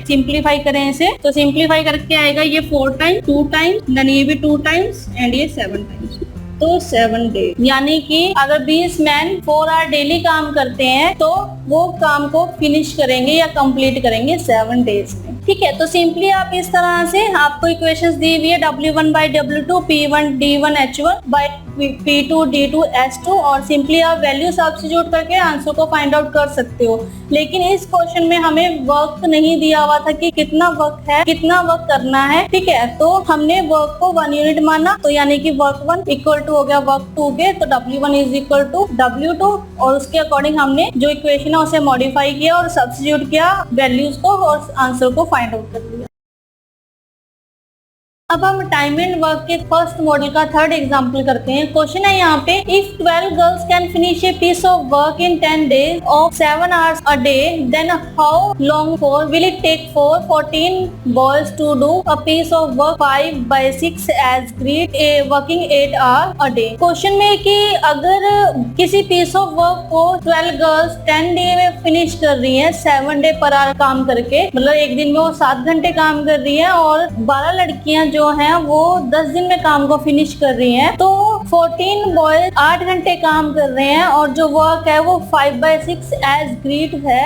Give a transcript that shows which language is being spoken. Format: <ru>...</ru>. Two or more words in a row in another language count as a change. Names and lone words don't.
<hi>सिंप्लीफाई करें इसे तो सिंप्लीफाई करके आएगा ये</hi> <en>4 times 2 times then</en> <hi>ये भी</hi> <en>2 times and</en> <hi>ये 7 टाइम्स, तो 7 डेज। यानी कि अगर 20 मैन 4 आवर डेली काम करते हैं तो वो काम को फिनिश करेंगे या कंप्लीट करेंगे 7 डेज में, ठीक है। तो सिंपली आप इस तरह से आपको इक्वेशंस दी हुई है</hi> <en>W1 by W2</en> <hi>P1 D1 H1 by P2 D2 S2 और सिंपली आप</hi> <en>value substitute</en> <hi>करके आंसर को</hi> <en>find out</en> <hi>कर सकते हो। लेकिन इस क्वेश्चन में हमें वर्क नहीं दिया हुआ था कि कितना वर्क है, कितना वर्क करना है, ठीक है। तो हमने वर्क को 1 यूनिट माना, तो यानी कि वर्क 1 इक्वल टू हो गया वर्क 2 के, तो</hi> <en>W1 is equal to W2</en> <hi>और उसके अकॉर्डिंग हमने जो इक्वेशन है उसे मॉडिफाई किया और सब्स्टिट्यूट किया वैल्यूज को और आंसर को</hi> <en>find out</en> <hi>कर लिया। अब हम</hi> <en>time and work</en> <hi>के</hi> <en>first model</en> <hi>का</hi> <en>third example</en> <hi>करते हैं। क्वेश्चन है यहाँ पे,</hi> <en>If 12 girls can finish a piece of work in 10 days of 7 hours a day, then how long for will it take for 14 boys to do a piece of work 5 by 6 as great a working 8 hours a day?</en> <hi>क्वेश्चन में कि अगर किसी</hi> <en>piece of work</en> <hi>को 12 गर्ल्स 10 डे में फिनिश कर रही है</hi> <en>7 day per hour</en> <hi>काम करके, मतलब एक दिन में वो 7 घंटे काम कर रही है और 12 लड़कियां जो हैं वो 10 दिन में काम को फिनिश कर रही हैं, तो 14 बॉयज 8 घंटे काम कर रहे हैं और जो वर्क है वो</hi> <en>5 by 6 as great</en> <hi>है।</hi>